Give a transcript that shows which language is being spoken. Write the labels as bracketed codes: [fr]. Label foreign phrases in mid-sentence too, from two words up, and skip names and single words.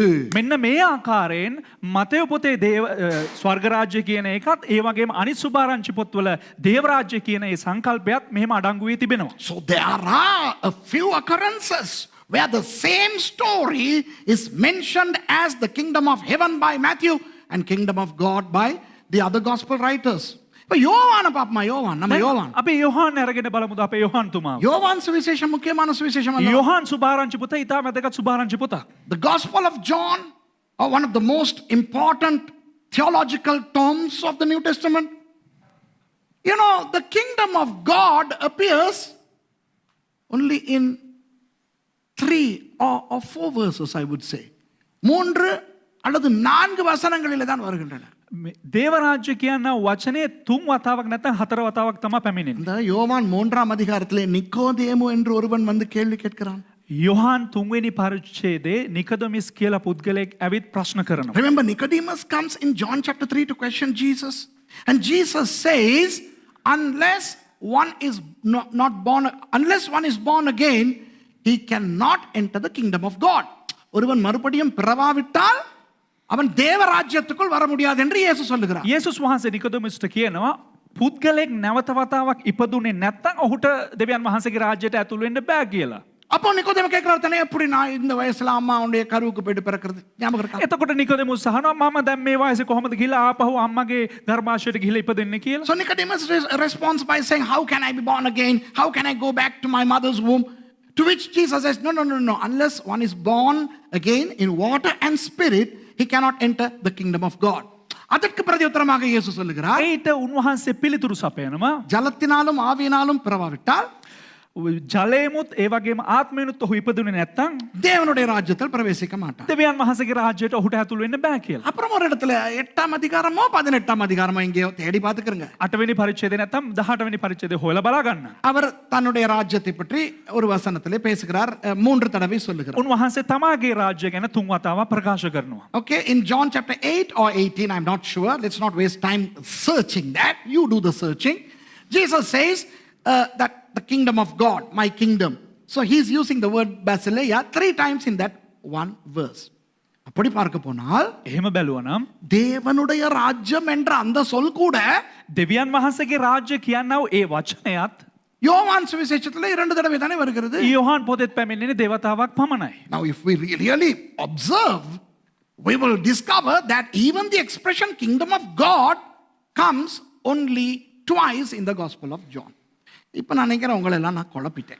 [si] මෙන්න මේ ආකාරයෙන් මතෙව් පොතේ ස්වර්ග රාජ්‍ය කියන එකත් ඒ වගේම අනිත් සුභාරංචි පොත්වල දේව රාජ්‍ය කියන ඒ සංකල්පයත් මෙහෙම අඩංගු වී තිබෙනවා. [en] So there are a few occurrences where the same story is mentioned as the kingdom of heaven by Matthew and kingdom of God by the other gospel writers. [ta] இப்ப யோவான பாப்பமா, நம்ம யோவான். [si] අපි යොහාන් අරගෙන බලමුද අපේ යොහාන් තුමා. [ta] யோவான் சுவிசேஷம் முக்கியமான சுவிசேஷம் அல்ல. [si] යොහාන් සුභාරංචි පොත ඉතා වැදගත් සුභාරංචි පොතක්. [en] The Gospel of John are one of the most important theological tomes of the New Testament. You know, the kingdom of God appears only in 3 or 4 verses, I would say. [ta] 3 அல்லது 4 வசனங்களிலே தான் வருகின்றன. [si] දේව රාජ්‍ය කියන වචනේ 3 වතාවක් නැත්නම් 4 වතාවක් තමයි පැමිණෙන්නේ. [ta] இந்த யோவான் 3ஆம் அதிகாரத்திலே நிக்கோதேமு என்று ஒருவன் வந்து கேள்வி கேட்கிறான். [si] යොහාන් 3 වෙනි පරිච්ඡේදයේ නිකොදෙමස් කියලා පුද්ගලයෙක් ඇවිත් ප්‍රශ්න කරනවා. [en] Remember, Nicodemus comes in John chapter 3 to question Jesus. And Jesus says, unless one is born again, he cannot enter the kingdom of God. [ta] ஒருவன் மறுபடியும் பிறவாவிட்டால் அவன் தேவ ராஜ்யத்துக்குள் வர முடியாது என்று இயேசு சொல்லுகிறார். [si] යේසුස් වහන්සේ නිකොදෙමස්ට කියනවා පුද්ගලයෙක් නැවත වතාවක් ඉපදුනේ නැත්නම් ඔහුට දෙවියන් වහන්සේගේ රාජ්‍යයට ඇතුළු වෙන්න බෑ කියලා. [ta] அப்போ நிக்கோதேமு கேட்கிறார், தானே எப்படி நான் இந்த வயசுல அம்மாவுடைய கருவுக்கு போயிட்டு பிறக்கிறது? ஞாபகம் இருக்கா? [si] එතකොට නිකොදෙමස් අහනවා මම දැන් මේ වයසේ කොහොමද ගිහලා ආපහු අම්මගේ ගර්භාෂයට ගිහලා ඉපදෙන්නේ කියලා. [en] So Nicodemus responds by saying, how can I be born again? How can I go back to my mother's womb? To which Jesus says, no. Unless one is born again in water and spirit, he cannot enter the kingdom of God. [ta] அதற்கு பிரதியுத்தரமாக இயேசு சொல்லுகிறார், [si] ඒට උන්වහන්සේ පිළිතුරු සපයනවා [ta] ஜலத்தினாலும் ஆவியினாலும் பிறவாவிட்டால் [si] ජලයමුත් ඒ වගේම ආත්මයනුත් ඔහු ඉපදුනේ නැත්නම් [ta] தேவனுடைய ராஜ்யத்தில் பிரவேசிக்க மாட்டார். [si] දෙවියන් වහන්සේගේ රාජ්‍යයට ඔහුට ඇතුළු වෙන්න බෑ කියලා. [ta] அப்புறம் ஒரு இடத்துல 8ஆம் அதிகாரமோ 18ஆம் அதிகாரமோ எங்கேயோ தேடி பார்த்துக்கிறங்க. [si] 8 වෙනි පරිච්ඡේදය නැත්නම් 18 වෙනි පරිච්ඡේදය හොයලා බලා ගන්න. [ta] அவர் தன்னுடைய ராஜ்யத்தை பற்றி ஒரு வசனத்திலே பேசுகிறார், 3 தடவை சொல்லுகிறார். [si] උන්වහන්සේ තමාගේ රාජ්‍ය ගැන 3 වතාවක් ප්‍රකාශ කරනවා. [en] Okay, in John chapter 8 or 18, I'm not sure. Let's not waste time searching that. You do the searching. Jesus says that the kingdom of God, my kingdom. So he's using the word basileia 3 times in that one verse. [ta] அப்படி பார்க்க போனால் [si] එහෙම බැලුවනම් [ta] தேவனுடைய ராஜ்யம் என்ற அந்த சொல் கூட [si] දෙවියන් වහන්සේගේ රාජ්‍ය කියනව ඒ වචනයත් [ta] யோவான் சுவிசேஷத்துல 2 தடவை தானே வருகிறது. [si] යොහාන් පොතේත් පැමිණෙන්නේ දෙවතාවක් පමණයි. [en] Now if we really observe, we will discover that even the expression kingdom of God comes only twice in the Gospel of John. [ta] இப்ப நான் நினைக்கிறேன் உங்களை எல்லாம் நான் குழப்பிட்டேன்.